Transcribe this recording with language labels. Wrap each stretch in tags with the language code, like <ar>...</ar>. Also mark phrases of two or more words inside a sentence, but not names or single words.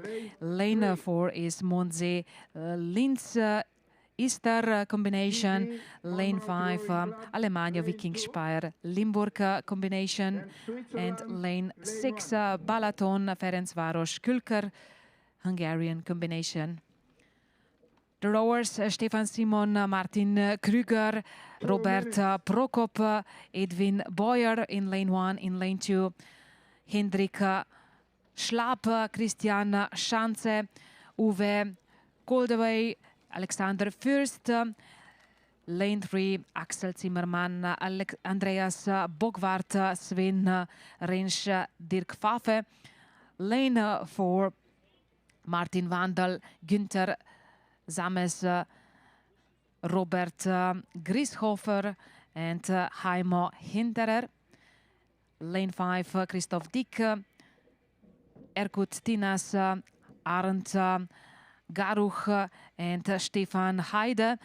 <en>Lane 4 is Mondsee, Linz, Easter combination. Lane 5, Alemannia, Viking Speyer, Limburg combination. And lane 6, Balaton, Ferencváros, Külker, Hungarian combination. The rowers, Stefan Simon, Martin Krüger, Robert Prokop, Edwin Boyer in lane 1. In lane 2, Hendrik Schlapp, Christian Schanze, Uwe Goldaway, Alexander Fürst. Lane 3, Axel Zimmermann, Andreas Bogwart, Sven Rensch, Dirk Pfaffe. Lane 4, Martin Wandel, Günther Zames, Robert Grieshofer and Heimo Hinterer. Lane 5, Christoph Dick, Erkut Tinas, Arndt Garuch and Stefan Heide.</en>